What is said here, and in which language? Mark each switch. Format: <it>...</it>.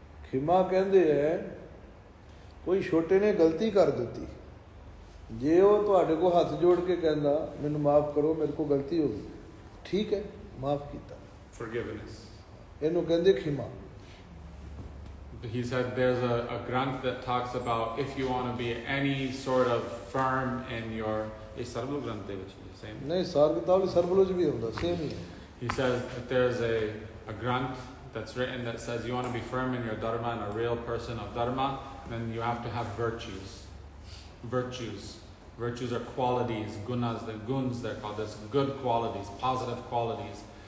<pa>ਖਿਮਾ ਕਹਿੰਦੇ ਹੈ ਕੋਈ ਛੋਟੇ ਨੇ ਗਲਤੀ ਕਰ ਦਿੱਤੀ, ਜੇ ਉਹ ਤੁਹਾਡੇ ਕੋਲ ਹੱਥ ਜੋੜ ਕੇ ਕਹਿੰਦਾ ਮੈਨੂੰ ਮਾਫ਼ ਕਰੋ, ਮੇਰੇ ਕੋਲ ਗਲਤੀ ਹੋ ਗਈ, ਠੀਕ ਹੈ, ਮਾਫ਼ ਕੀਤਾ।</pa> <en>Forgiveness.</en> <pa>ਇਹਨੂੰ ਕਹਿੰਦੇ ਖਿਮਾ।</pa> <en>He said there's a granth that talks about if you want to be any sort of firm in your... Is Sarvalo Granth the same?</en> <pa>ਨਹੀਂ, ਸਾਰ ਕਿਤਾਬ ਸਰਬਲੋ 'ਚ ਵੀ ਆਉਂਦਾ, ਸੇਮ ਹੀ ਹੈ।</pa> <en>He says that there's a granth that's written that says you want to be firm in your dharma and a real person of dharma, then you have to have virtues. Virtues are qualities, gunas, the guns they're called, there's good qualities, positive qualities.</en>